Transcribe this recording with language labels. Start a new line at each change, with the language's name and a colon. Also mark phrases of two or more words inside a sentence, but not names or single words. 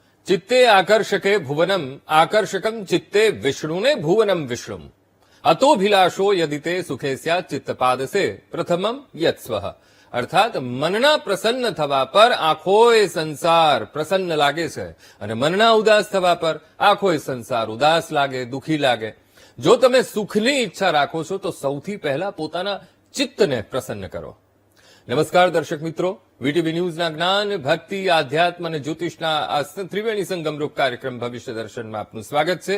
Sanskrit: चित्ते आकर्षके भुवनम आकर्षकम चित्ते विष्णुने भुवनम विष्णुम अतोभिलाषो यदि ते सुखे स्यात् चित्तपाद से प्रथमम यत्स्वः अर्थात
Gujarati: મનના પ્રસન્ન થવા પર આખોય સંસાર પ્રસન્ન લાગે છે અને મનના ઉદાસ થવા પર આખોય સંસાર ઉદાસ લાગે, દુખી લાગે. જો તમે સુખની ઈચ્છા રાખો છો તો સૌથી પહેલા પોતાના ચિત્તને પ્રસન્ન કરો. નમસ્કાર દર્શક મિત્રો, વીટીવી ન્યૂઝના જ્ઞાન, ભક્તિ, આધ્યાત્મ અને જ્યોતિષના આ ત્રિવેણી સંગમરૂપ કાર્યક્રમ ભવિષ્ય દર્શનમાં આપનું સ્વાગત છે.